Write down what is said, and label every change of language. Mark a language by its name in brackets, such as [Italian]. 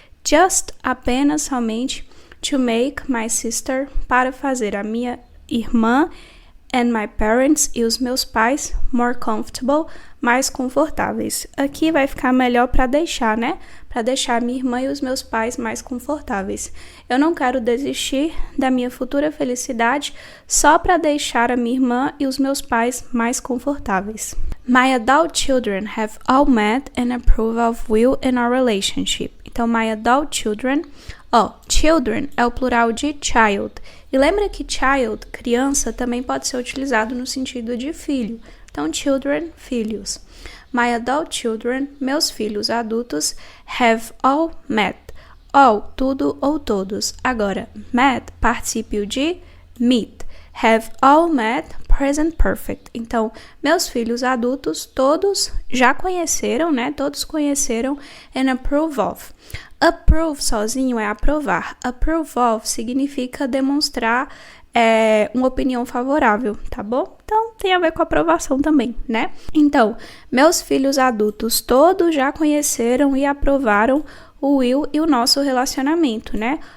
[Portuguese] Just, apenas, somente, [English] to make my sister, [Portuguese] para fazer a minha irmã, [English] and my parents, [Portuguese] e os meus pais, [English] more comfortable, [Portuguese] mais confortáveis. Aqui vai ficar melhor para deixar, né? Para deixar minha irmã e os meus pais mais confortáveis. Eu não quero desistir da minha futura felicidade só para deixar a minha irmã e os meus pais mais confortáveis. [English] My adult children have all met and approved of Will in our relationship. [Portuguese] Então, [English] my adult children, [Portuguese] children é o plural de child. E lembra que child, criança, também pode ser utilizado no sentido de filho. Então, children, filhos. [English] My adult children, [Portuguese] meus filhos adultos, [English] have all met. [Portuguese] All, tudo ou todos. Agora, met, particípio de meet. [English] Have all met, [Portuguese] present perfect. Então, meus filhos adultos, todos já conheceram, né? Todos conheceram [English] and approve of. [Portuguese] Approve sozinho é aprovar. Approve of significa demonstrar uma opinião favorável, tá bom? Então, tem a ver com aprovação também, né? Então, meus filhos adultos todos já conheceram e aprovaram o Will e o nosso relacionamento, né?